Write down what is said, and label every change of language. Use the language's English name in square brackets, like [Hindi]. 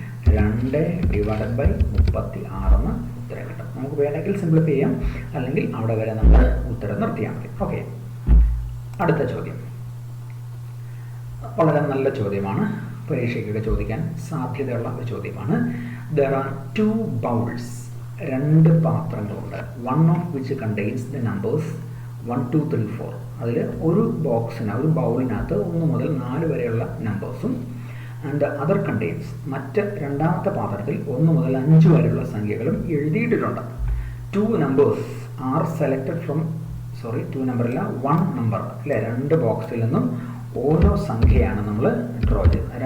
[Malayalam] 2/36 എന്ന് ഉത്തരം കിട്ടും. നമുക്ക് വേണമെങ്കിൽ സിംപ്ലിഫൈ ചെയ്യാം, അല്ലെങ്കിൽ അവിടെ വരെ നമ്മൾ ഉത്തരം നിർത്തിയാൽ മതി. ഓക്കെ, അടുത്ത ചോദ്യം വളരെ നല്ല ചോദ്യമാണ്, പരീക്ഷയ്ക്കൊക്കെ ചോദിക്കാൻ സാധ്യതയുള്ള ഒരു ചോദ്യമാണ്. [English] There are 2 bowls, [Malayalam] 2 പാത്രങ്ങളുണ്ട്. [English] One of which contains the numbers 1, 2, 3, 4. [Malayalam] അതിൽ ഒരു ബൗളിനകത്ത് 1 മുതൽ 4 വരെയുള്ള നമ്പേഴ്സും [English] and the other contains, [Malayalam] മറ്റ് രണ്ടാമത്തെ പാത്രത്തിൽ 1 മുതൽ 5 വരെയുള്ള സംഖ്യകളും എഴുതിയിട്ടുണ്ട്. [English] 2 numbers are selected from [Malayalam] 2 നമ്പറില്ല 1 number അല്ലേ, 2 ബോക്സിൽ നിന്നും ഓരോ സംഖ്യയാണ് നമ്മൾ ഡ്രോ ചെയ്യുന്നത്.